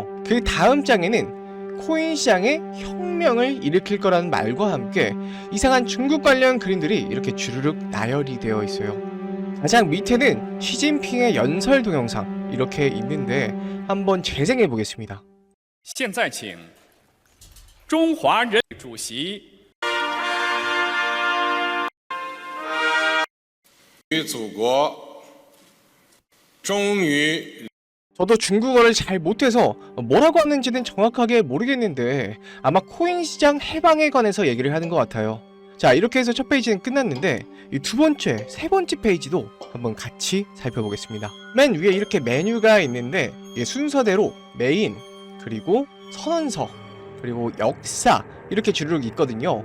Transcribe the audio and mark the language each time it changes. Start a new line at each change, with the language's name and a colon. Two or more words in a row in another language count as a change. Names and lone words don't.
Korean: 그 다음 장에는 코인 시장에 혁명을 일으킬 거라는 말과 함께 이상한 중국 관련 그림들이 이렇게 주르륵 나열이 되어 있어요. 가장 밑에는 시진핑의 연설 동영상 이렇게 있는데 한번 재생해 보겠습니다.
Chinese: 现在请中华人主席与祖国终于
Korean: 저도 중국어를 잘 못해서 뭐라고 하는지는 정확하게 모르겠는데 아마 코인 시장 해방에 관해서 얘기를 하는 것 같아요. 자, 이렇게 해서 첫 페이지는 끝났는데 이 두 번째, 세 번째 페이지도 한번 같이 살펴보겠습니다. 맨 위에 이렇게 메뉴가 있는데 이게 순서대로 메인, 그리고 선언서, 그리고 역사 이렇게 주르륵 있거든요.